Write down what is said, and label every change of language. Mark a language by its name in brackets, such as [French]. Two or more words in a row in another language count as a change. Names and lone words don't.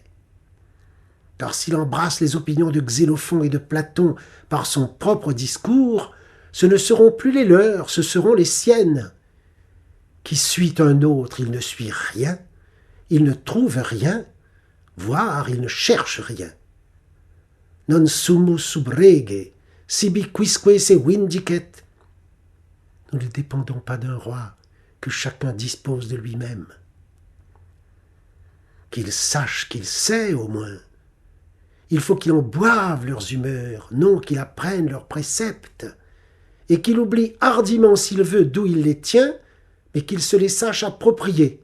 [French] Car s'il embrasse les opinions de Xénophon et de Platon par son propre discours, ce ne seront plus les leurs, ce seront les siennes. Qui suit un autre, il ne suit rien, il ne trouve rien, voire il ne cherche rien. [Latin] Non sumus sub rege, sibi quisque se vindicet. [French] Nous ne dépendons pas d'un roi, que chacun dispose de lui-même. Qu'il sache qu'il sait, au moins. Il faut qu'il en boive leurs humeurs, non qu'il apprenne leurs préceptes, et qu'il oublie hardiment s'il veut d'où il les tient, mais qu'il se les sache approprier.